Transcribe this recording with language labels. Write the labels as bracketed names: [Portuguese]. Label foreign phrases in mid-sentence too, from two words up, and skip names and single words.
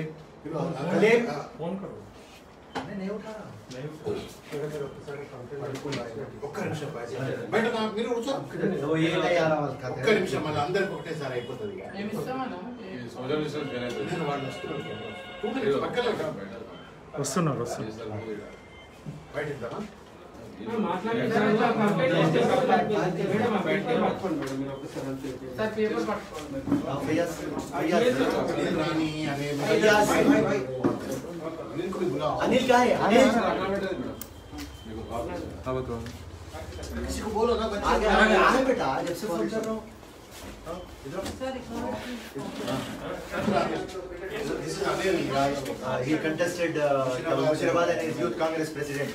[Hindi] फोन करो नहीं उठा [Telugu] ఒక్క నిమిషం బయట మీరు [Hindi] वो ये नहीं आ रहा [Telugu] ఒక్క నిమిషం మళ్ళీ అందరికి ఒకటేసారి అయిపోతుంది వస్తున్నారు బయట ఇద్దామా [Hindi] अनिल क्या है? अनिल किसी को बोलो ना आगे बेटा जब से फोन कर रहा हूँ [English] he contested Mushirabad and his youth Congress president.